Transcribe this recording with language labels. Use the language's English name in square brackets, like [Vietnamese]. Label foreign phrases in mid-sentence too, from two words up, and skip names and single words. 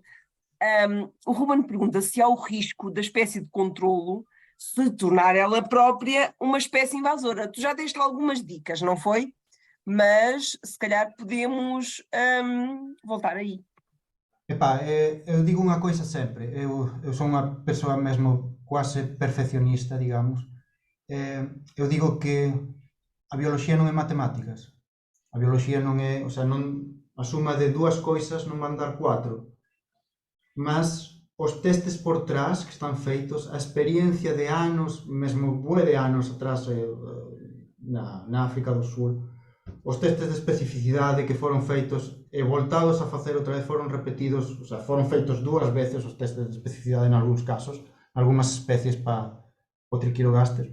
[Portuguese] O Ruben pergunta se há o risco da espécie de controlo se tornar ela própria uma espécie invasora. Tu já deste algumas dicas, não foi? Mas se calhar podemos voltar aí. [Galician] Epá, eu digo unha coisa sempre, eu son unha persoa mesmo quase perfeccionista, digamos. Eu digo que a bioloxía non é matemáticas. A bioloxía non é, o sea, non, a suma de dúas coisas non van dar 4. Mas os testes por trás que están feitos, a experiencia de anos, mesmo bué de anos atrás na África do Sur, os testes de especificidade que foron feitos e voltados a facer outra vez foron repetidos, o sea, foron feitos 2 veces os testes de especificidade en algúns casos, algunhas especies para o Triquirogaster.